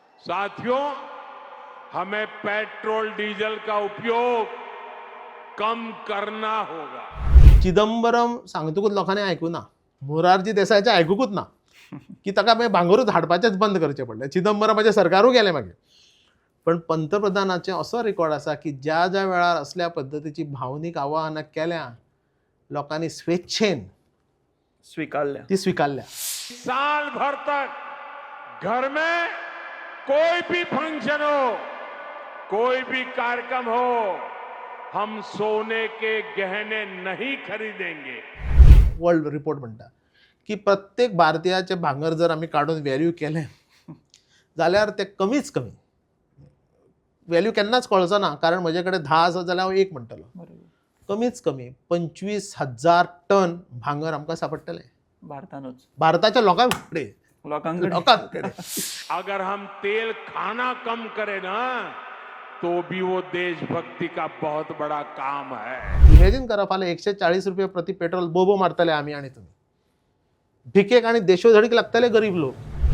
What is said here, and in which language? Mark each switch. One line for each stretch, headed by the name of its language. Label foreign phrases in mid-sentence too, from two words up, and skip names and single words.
Hindi: साथियों, हमें पेट्रोल डीजल का उपयोग कम करना होगा।
Konkani: चिदंबरम सांगतकूच लोकांनी ऐकू ना, मोरारजी देसायचे ऐकूकूच ना की ताका मागीर भांगरूच हाडपाचेच बंद करचे पडले. चिदंबरमाचे सरकारूच गेले मागीर. पण पंतप्रधानाचे असो रेकॉर्ड आसा की ज्या ज्या वेळार असल्या पद्धतीची भावनीक आवाहनां केल्या, लोकांनी स्वेच्छेन स्वीकारल्या. ती स्वीकारल्या.
Hindi: साल भर तक घर में कोई भी फंक्शन हो, कोई भी कार्यक्रम हो, हम सोने के गहने नहीं खरीदेंगे।
English: world report
Konkani: म्हणटा की प्रत्येक भारतीयाचे भांगर जर आमी काढून व्हॅल्यू केले जाल्यार ते कमीच कमी व्हॅल्यू केन्नाच कळचो ना, कारण म्हजे कडेन 10 आसत जाल्यार हांव एक म्हणटलो. कमीच कमी 25,000 टन भांगर आमकां सांपडटले भारतानूच भारताच्या लोकांकडे. लोकांकडे.
Hindi: अगर हम तेल खाना कम करें ना, तो भी वो देशभक्ति का बहुत बड़ा काम है।
Konkani: इमॅजिन करा, फाल्यां 140 रुपये प्रति पेट्रोल बोबो मारतले आमी आणि तुम्ही. भिकेक आणि देशोधडीक लागतले गरीब लोक.